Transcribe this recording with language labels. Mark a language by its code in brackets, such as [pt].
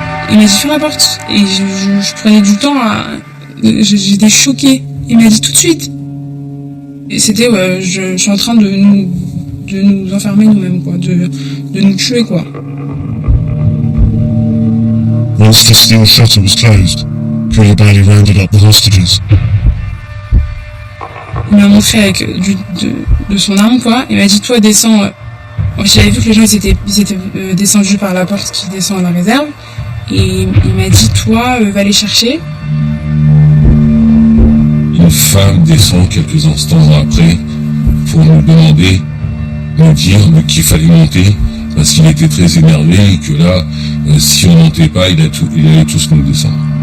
[fr] Il m'a dit ferme la porte et je prenais du temps j'étais choquée. Il m'a dit tout de suite. Et c'était je suis en train de nous enfermer nous-mêmes quoi, de nous tuer quoi. [en] Once the steel shutter was closed, Koulibaly rounded up the hostages. [fr] Il m'a montré avec de son arme quoi. Il m'a dit toi descends. J'avais vu que les gens ils étaient descendus par la porte qui descend à la réserve. Et il m'a dit toi va les chercher. Une femme descend quelques instants après pour nous demander, nous dire qu'il fallait monter parce qu'il était très énervé et que là, si on montait pas, il allait tous nous descendre.